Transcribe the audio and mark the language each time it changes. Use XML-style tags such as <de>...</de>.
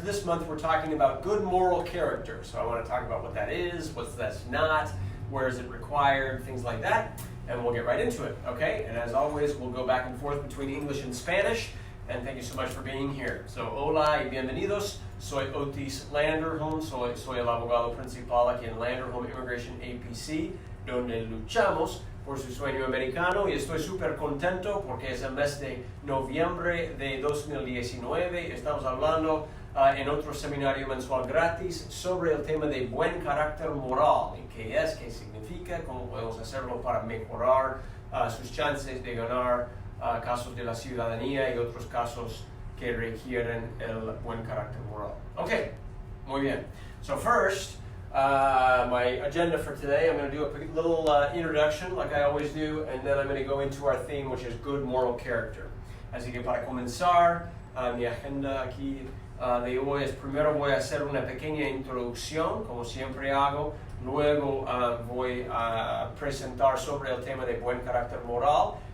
<en>This month we're talking about good moral character. So I want to talk about what that is, what that's not, where is it required, things like that. And we'll get right into it, okay? And as always, we'll go back and forth between English and Spanish. And thank you so much for being here.</en> <es>So, hola y bienvenidos. Soy Otis Landerholm. Soy el abogado principal aquí en Landerholm Immigration A.P.C, donde luchamos por su sueño americano. Y estoy súper contento porque es el mes de noviembre de 2019. Estamos hablando en otro seminario mensual gratis sobre el tema de buen carácter moral. Y qué es, qué significa, cómo podemos hacerlo para mejorar sus chances de ganar casos de la ciudadanía y otros casos que requieren el buen carácter moral. Okay, muy bien.</es> <en>So first, my agenda for today, I'm going to do a little introduction like I always do, and then I'm going to go into our theme, which is good moral character.</en> <es>Así que para comenzar, mi agenda aquí de hoy es primero voy a hacer una pequeña introducción, como siempre hago. Luego voy a presentar sobre el tema de buen carácter moral.</es>